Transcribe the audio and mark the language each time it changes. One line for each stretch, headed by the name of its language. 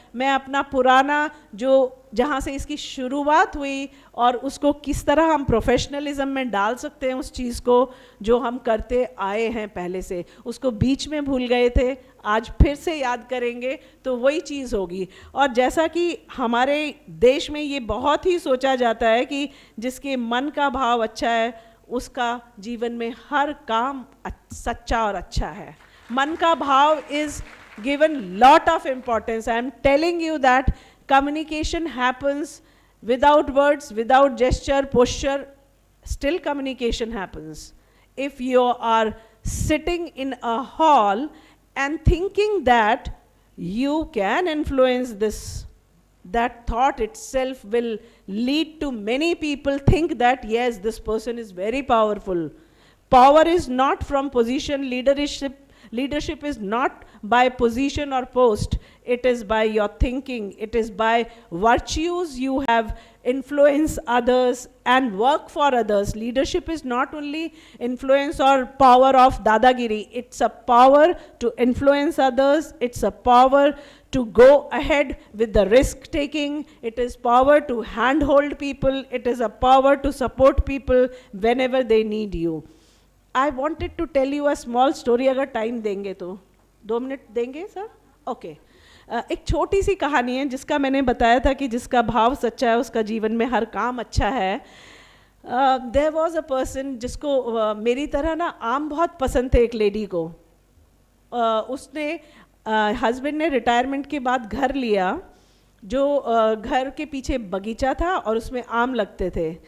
Hindi: मैं अपना पुराना जो जहाँ से इसकी शुरुआत हुई और उसको किस तरह हम प्रोफेशनलिज्म में डाल सकते हैं, उस चीज़ को जो हम करते आए हैं पहले से, उसको बीच में भूल गए थे, आज फिर से याद करेंगे तो वही चीज़ होगी। और जैसा कि हमारे देश में ये बहुत ही सोचा जाता है कि जिसके मन का भाव अच्छा है उसका जीवन में हर काम सच्चा और अच्छा है। मन का भाव
English: Is given lot of importance. I am telling you that communication happens without words, without gesture, posture, still communication happens. If you are sitting in a hall and thinking that you can influence this, that thought itself will lead to many people think that yes, this person is very powerful. Power is not from position, leadership is not by position or post, it is by your thinking, it is by virtues you have influence others and work for others. Leadership is not only influence or power of dadagiri, it's a power to influence others, it's a power to go ahead with the risk taking, it is power to handhold people, it is a power to support people whenever they need you. I wanted to tell you a small story,
Hindi: अगर time देंगे तो 2 minute देंगे sir?
English: Okay.
Hindi: एक छोटी सी कहानी है जिसका मैंने बताया था कि जिसका भाव सच्चा है उसका जीवन में हर काम अच्छा है।
English: there was a person
Hindi: जिसको मेरी तरह ना आम बहुत पसंद थे, एक लेडी को। उसने हस्बैंड ने रिटायरमेंट के बाद घर लिया, जो घर के पीछे बगीचा था और उसमें आम लगते थे।